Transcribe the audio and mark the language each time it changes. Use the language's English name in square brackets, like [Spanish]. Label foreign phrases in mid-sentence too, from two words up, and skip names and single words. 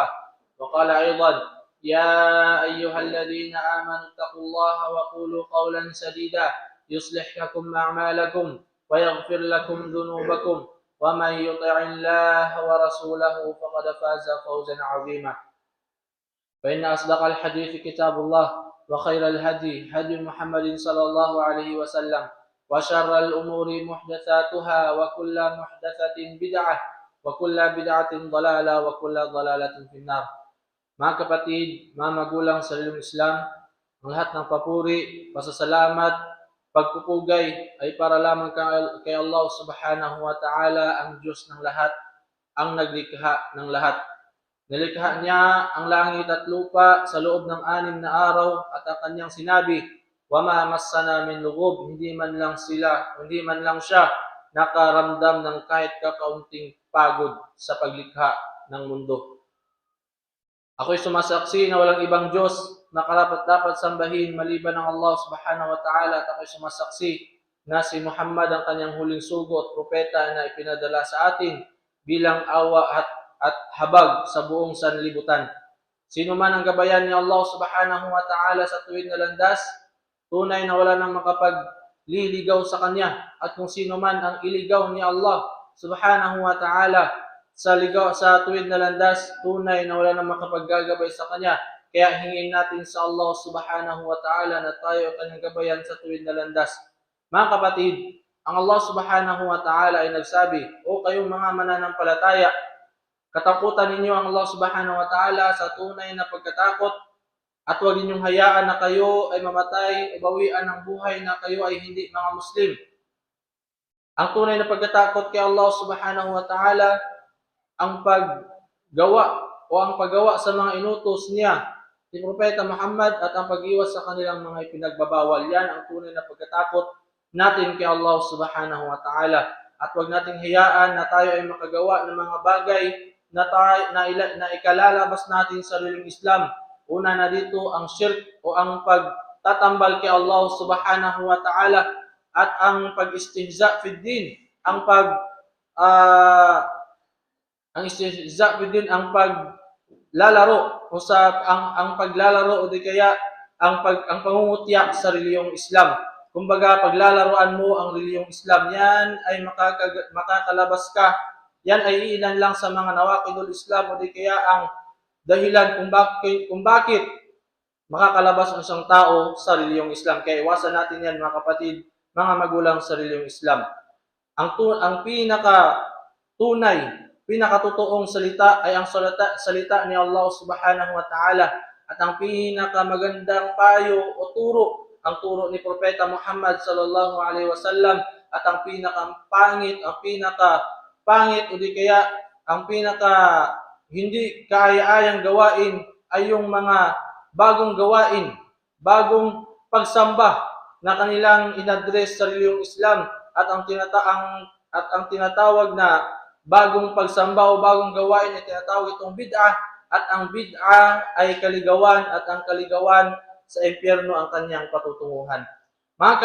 [Arabic] وقال أيضا: يا أيها الذين آمنوا اتقوا الله وقولوا قولا سديدا يصلح لكم أعمالكم ويغفر لكم ذنوبكم ومن يطع الله ورسوله فقد فاز فوزا عظيما. فإن أصدق الحديث كتاب الله، وخير الهدي هدي محمد صلى الله عليه وسلم، وشر الأمور محدثاتها وكل محدثة بدعة وكل بدعة ضلالة وكل ضلالة في النار. [Filipino] Mga kapatid, mga magulang sa lilang Islam, ang lahat ng papuri, pasasalamat, pagpupugay ay para lamang kay Allah [Arabic] سبحانه وتعالى, [Filipino] ang Diyos ng lahat, ang naglikha ng lahat. Nilikha niya ang langit at lupa sa loob ng 6 na araw at ang kanyang sinabi, [Arabic] "وما مسنا من لغوب," [Filipino] hindi man lang siya nakaramdam ng kahit kakaunting pagod sa paglikha ng mundo. Ako'y sumasaksi na walang ibang Diyos na karapat-dapat sambahin maliban ng Allah [Arabic] سبحانه وتعالى, [Filipino] at ako'y sumasaksi na si Muhammad ang kanyang huling sugo at propeta na ipinadala sa atin bilang awa at habag sa buong sanlibutan. Sino man ang gabayan ni Allah [Arabic] سبحانه وتعالى [Filipino] sa tuwid na landas, tunay na wala nang makapagliligaw sa kanya, at kung sino man ang iligaw ni Allah [Arabic] سبحانه وتعالى [Filipino] sa tuwid na landas, tunay na wala nang makapaggagabay sa kanya. Kaya hingin natin sa Allah [Arabic] سبحانه وتعالى [Filipino] na tayo kanyang gabayan sa tuwid na landas. Mga kapatid, ang Allah [Arabic] سبحانه وتعالى [Filipino] ay nagsabi, "O kayong mga mananampalataya, katakutan ninyo ang Allah [Arabic] سبحانه وتعالى [Filipino] sa tunay na pagkatakot, at huwag ninyong hayaan na kayo ay mamatay o bawian ng buhay na kayo ay hindi mga Muslim." Ang tunay na pagkatakot kay Allah [Arabic] سبحانه وتعالى [Filipino] ang paggawa sa mga inutos niya, si Propeta Muhammad, at ang pag-iwas sa kanilang mga ipinagbabawal. Yan ang tunay na pagkatakot natin kay Allah [Arabic] سبحانه وتعالى. [Filipino] At huwag nating hayaan na tayo ay makagawa ng mga bagay na ikalalabas natin sa sariling Islam. Una na dito ang shirk o ang pagtatambal kay Allah [Arabic] سبحانه وتعالى, [Filipino] at ang pag- [Arabic] استهزاء في الدين, [Filipino] ang [Arabic] استهزاء الدين, [Filipino] ang paglalaro o ang paglalaro o di kaya ang pangungutya sa reliyong Islam. Kumbaga, paglalaroan mo ang reliyong Islam, yan ay makakalabas ka. Yan ay ilan lang sa mga [Arabic] نواقض الإسلام [Filipino] o di kaya ang dahilan kung bakit makakalabas ang isang tao sa reliyong Islam. Kaya iwasan natin yan, mga kapatid, mga magulang sa reliyong Islam. Ang pinakatotoong salita ay ang salita ni Allah [Arabic] سبحانه وتعالى, [Filipino] at ang pinakamagandang payo o turo, ang turo ni Propeta Muhammad [Arabic] صلى الله عليه وسلم, [Filipino] at ang pinakapangit o di kaya ang pinaka hindi kaaya-ayang gawain ay yung mga bagong gawain, bagong pagsamba na kanilang inaddress sa reliyong Islam, at ang tinatawag na bagong pagsamba o bagong gawain ay tinatawag itong bid'ah, at ang bid'ah ay kaligawan, at ang kaligawan sa impyerno ang kanyang patutunguhan.